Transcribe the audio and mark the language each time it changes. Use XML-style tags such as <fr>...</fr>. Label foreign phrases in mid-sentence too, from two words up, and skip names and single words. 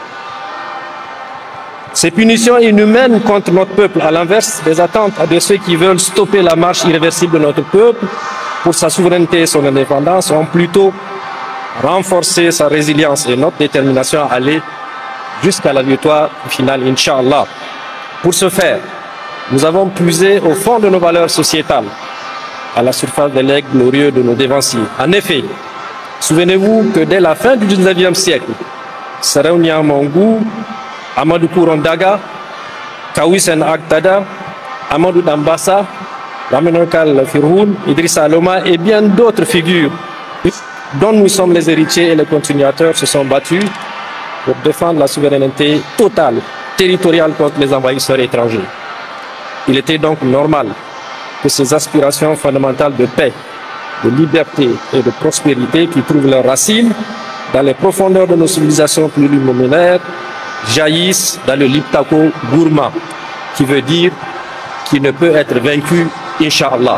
<fr>Ces punitions inhumaines contre notre peuple, à l'inverse des attentes de ceux qui veulent stopper la marche irréversible de notre peuple pour sa souveraineté et son indépendance, ont plutôt renforcé sa résilience et notre détermination à aller jusqu'à la victoire finale, Inch'Allah. Pour ce faire, nous avons puisé au fond de nos valeurs sociétales, à la surface des legs glorieux de nos dévanciers. En effet, Souvenez-vous que dès la fin du 19e siècle, Sarauniya Mangou, Amadou Kourondaga, Kawisen Agtada, Amadou Dambassa, Ramenokal Firhoun, Idrissa Aloma et bien d'autres figures dont nous sommes les héritiers et les continuateurs se sont battus pour défendre la souveraineté totale, territoriale contre les envahisseurs étrangers. Il était donc normal que ces aspirations fondamentales de paix, de liberté et de prospérité qui trouvent leurs racines dans les profondeurs de nos civilisations plurimillénaires jaillissent dans le Liptako Gourma, qui veut dire qui ne peut être vaincu, Inch'Allah.</fr>